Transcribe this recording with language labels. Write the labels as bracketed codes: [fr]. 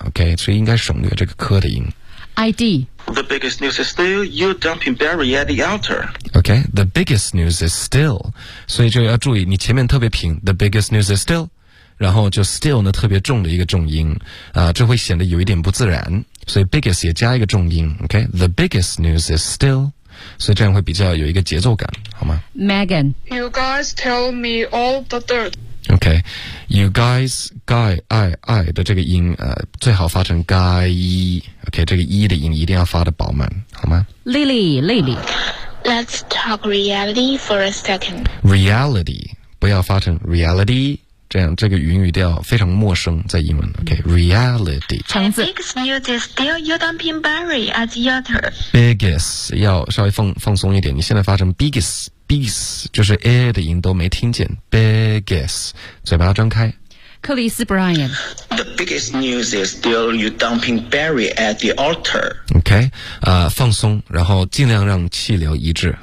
[zh] OK， 所以应该省略这个科的音。 ID. [en] The biggest news is still you dumping Barry at the altar. Okay, the biggest news is still. [zh] 所以就要注意，你前面特别平。 The biggest news is still. 然后就 still 呢特别重的一个重音这会显得有一点不自然所以 biggest 也加一个重音 OK The biggest news is still 所以这样会比较有一个节奏感好吗 Megan [en] You guys tell me all the dirt [zh] OK You guys guy I 的这个音最好发成 guy OK 这个 e 的音一定要发得饱满好吗 Lily [en] Let's talk reality for a second [zh] Reality 不要发成 reality这样，这个语音语调非常陌生，在英文。 [en] OK，reality、okay, [zh] 橙子。 Biggest 要稍微放松一点，你现在发成 biggest 就是 a 的音都没听见。 Biggest 嘴巴张开。克里斯 Brian。 [en] The biggest news is still you dumping Barry at the altar. [zh] OK， 放松，然后尽量让气流一致。